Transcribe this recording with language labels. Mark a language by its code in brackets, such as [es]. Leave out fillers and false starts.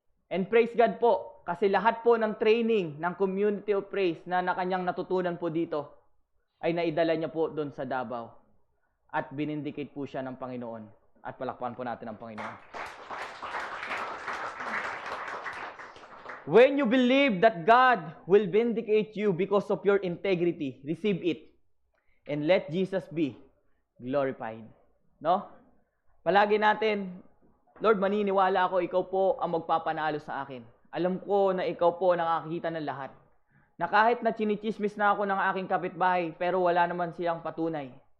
[en] And praise God [tl] po, kasi lahat po ng training ng Community of Praise na kanyang natutunan po dito ay naidala niya po doon sa Davao. At binindicate po siya ng Panginoon. At palakpakan po natin ang Panginoon. [en] When you believe that God will vindicate you because of your integrity, receive it. And let Jesus be glorified. [tl] No? Palagi natin, Lord, maniniwala ako, ikaw po ang magpapanalo sa akin. Alam ko na ikaw po nakakita ng lahat. Na kahit na chinichismis na ako ng aking kapitbahay, pero wala naman siyang patunay.